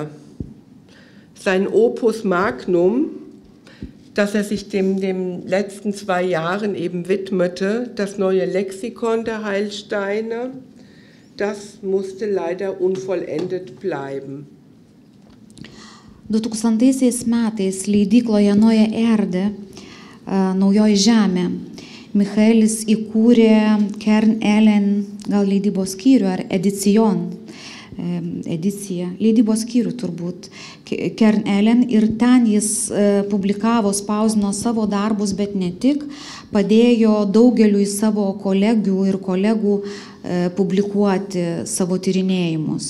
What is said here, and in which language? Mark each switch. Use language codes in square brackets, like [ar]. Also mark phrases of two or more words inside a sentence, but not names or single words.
[de] Sein [la] Opus Magnum, [de] dass er sich den letzten 2 Jahren eben widmete, das neue Lexikon der Heilsteine, das musste leider unvollendet bleiben. [lt] 2000 metais leidykloje Neue Erde, Naujoji Žemė, Michaelis įkūrė Kern-Elen, gal leidybos skyrių, ar ediciją, leidybos skyrių turbūt, Kern-Elen, ir ten jis publikavo, spausdino savo darbus, bet ne tik, padėjo daugeliui savo kolegių ir kolegų publikuoti savo tyrinėjimus.